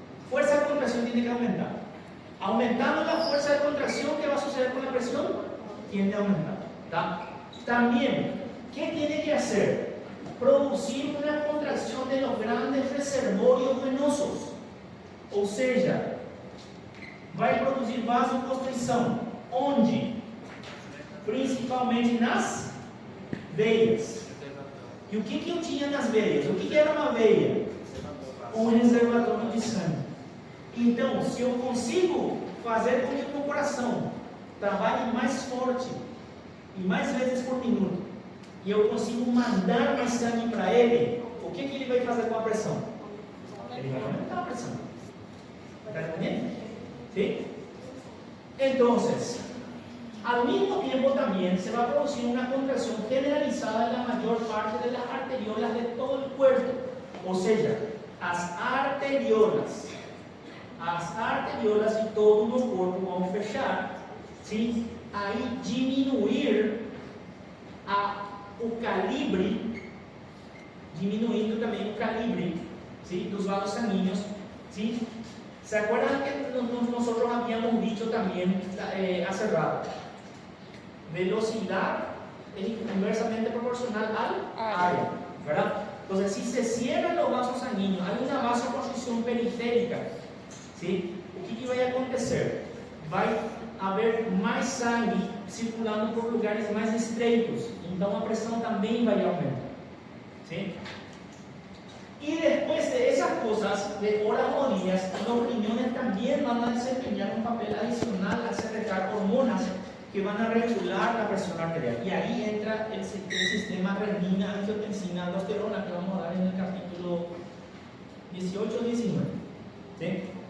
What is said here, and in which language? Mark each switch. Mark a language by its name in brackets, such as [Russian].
[Spanish] Fuerza de contracción tiene que aumentar. Aumentando la fuerza de contracción, ¿qué va a suceder con la presión? Tiende a aumentar. ¿Tá? También, ¿qué tiene que hacer? Producir una contracción de los grandes reservorios venosos. [Portuguese] Ou seja, vai produzir vasoconstrição. Onde? Principalmente nas veias. E o que eu tinha nas veias? O que era uma veia? Um reservatório de sangue. Então, se eu consigo fazer com que o meu coração trabalhe mais forte e mais vezes por minuto, e eu consigo mandar mais sangue para ele, o que ele vai fazer com a pressão? Ele vai aumentar a pressão. [Spanish] ¿Está entendiendo? ¿Sí? Entonces, al mismo tiempo también se va a producir una contracción generalizada en la mayor parte de las arteriolas de todo el cuerpo. O sea, las arteriolas y [Portuguese] todo o corpo vão fechar, [Spanish] ¿sí? [Portuguese] Aí diminuir o calibre, diminuindo também o calibre, ¿sí? [Spanish] Dos vasos sanguíneos, ¿sí? ¿Se acuerdan que nosotros habíamos dicho también hace rato? Velocidad es inversamente proporcional al área, ¿verdad? Entonces, si se cierran los vasos sanguíneos, hay una vasoconstricción periférica, ¿sí? ¿Qué va a acontecer? Va a haber más [Portuguese] sangue circulando por lugares más estreitos, então a pressão também vai aumentar, ¿sí? [Spanish] Y después de esas cosas, de horas o días, los riñones también van a desempeñar un papel adicional al secretar hormonas que van a regular la presión arterial. Y ahí entra el sistema renina, angiotensina, aldosterona, que vamos a dar en el capítulo 18 y 19. ¿Sí?